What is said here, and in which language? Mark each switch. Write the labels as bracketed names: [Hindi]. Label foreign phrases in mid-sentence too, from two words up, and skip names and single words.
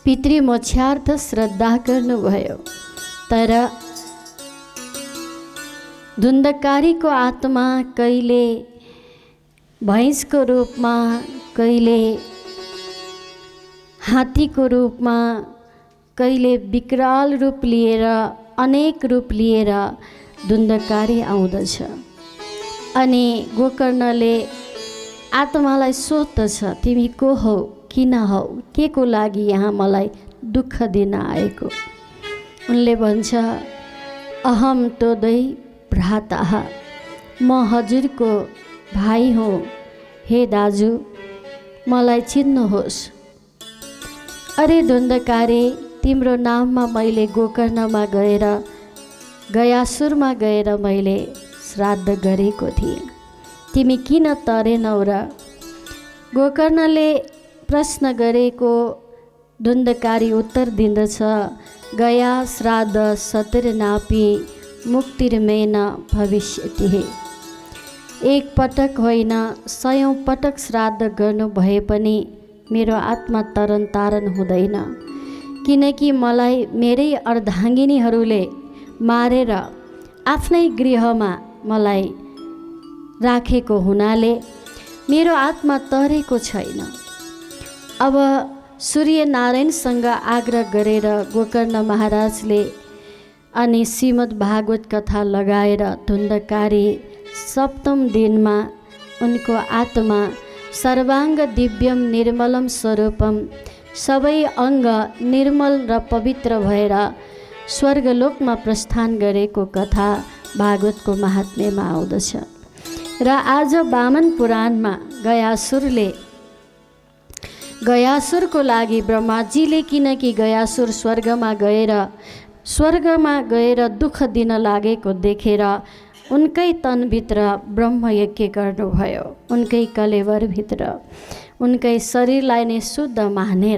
[Nepali] पितृ मोक्षार्थ श्रद्धा गर्नुभयो। तर धुन्धकारीको आत्मा कहिले भैँसको रूपमा, कहिले हात्तीको रूपमा, कहिले विकराल रूप लिएर, अनेक रूप लिएर धुन्धकारी आउँदछ। अनि गोकर्णले आत्मालाई सोध्दछ, तिमी को हौ, किन हौ, के को लागि यहाँ मलाई दुःख दिन आएको। उनले भन्छ, [Sanskrit] अहम तोदै भ्रातः, [Nepali] म हजुरको भाइ हुँ, हे दाजु मलाई चिन्नुहोस्। अरे धुन्धकारी, तिम्रो नाममा मैले गोकर्णमा गएर, गयासुरमा गएर मैले श्राद्ध गरेको थिएँ, तिमी किन तरेनौ र? गोकर्णले प्रश्न गरेको धुन्धकारी उत्तर दिँदछ, [Sanskrit] गया श्राद्ध सतिर्नापि मुक्तिर्मेन भविष्यति। [Nepali] एक पटक होइन 100औं पटक श्राद्ध गर्नु भए पनि मेरो आत्मा तरन तारण हुँदैन, किनकि मलाई मेरै अर्धाङ्गिनीहरूले मारेर आफ्नै गृहमा मलाई राखेको हुनाले मेरो आत्मा तरेको छैन। अब सूर्यनारायणसँग आग्रह गरेर गोकर्ण महाराजले अनि श्रीमद् भागवत कथा लगाएर धुन्धकारी 7औं दिनमा उनको आत्मा [Sanskrit] सर्वाङ्ग दिव्यम निर्मलम स्वरूपम, [Nepali] सबै अङ्ग निर्मल र पवित्र भएर स्वर्गलोकमा प्रस्थान गरेको कथा भागवतको महात्म्यमा आउँदछ। र आज वामन पुराणमा गयासुरको लागि ब्रह्माजीले, किनकि गयासुर स्वर्गमा गएर दुःख दिन लागेको देखेर उनकै तनभित्र ब्रह्मयज्ञ गर्नुभयो, उनकै कलेवरभित्र, उनकै शरीरलाई नै शुद्ध मानेर।